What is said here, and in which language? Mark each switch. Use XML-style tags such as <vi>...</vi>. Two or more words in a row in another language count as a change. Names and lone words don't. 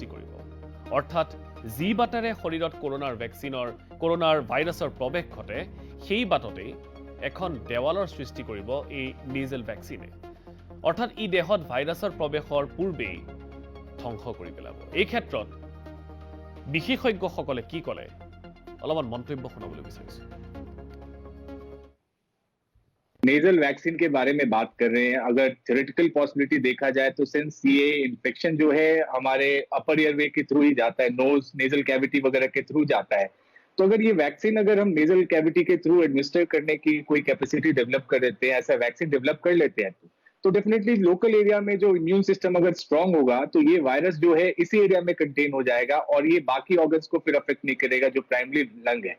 <as>কৰিব অৰ্থাৎ যি বাটেৰে শৰীৰত কৰোনাৰ ভাইৰাছৰ প্ৰৱেশ ঘটে সেই বাটতেই এখন দেৱালৰ সৃষ্টি কৰিব এই</as> <en>nasal vaccine</en> <as>অৰ্থাৎ ই দেহত ভাইৰাছৰ প্ৰৱেশৰ পূৰ্বেই ধ্বংস কৰি পেলাব এই ক্ষেত্ৰত বিশেষজ্ঞসকলে কি ক'লে অলপমান মন্তব্য শুনাবলৈ বিচাৰিছো</as> <en>nasal vaccine</en> <hi>के बारे में बात कर रहे हैं, अगर</hi> <en>theoretical possibility</en> <hi>देखा जाए तो सिंस ये इन्फेक्शन जो है हमारे</hi> <en>upper airway</en> <hi>के थ्रू ही जाता है,</hi> <en>nose nasal cavity</en> <hi>वगैरह के थ्रू जाता है, तो अगर ये वैक्सीन अगर हम</hi> <en>nasal cavity</en> <hi>के थ्रू एडमिनिस्टर करने की कोई</hi> <en>capacity develop</en> <hi>कर देते हैं, ऐसा</hi> <en>vaccine develop</en> <hi>कर लेते हैं, तो</hi> <en>definitely local area</en> <hi>में जो</hi> <en>immune system</en> <hi>अगर स्ट्रांग होगा तो ये वायरस जो है इसी एरिया में कंटेन हो जाएगा और ये बाकी ऑर्गन्स को फिर अफेक्ट नहीं करेगा जो</hi> <en>primary lung</en> <hi>है।</hi>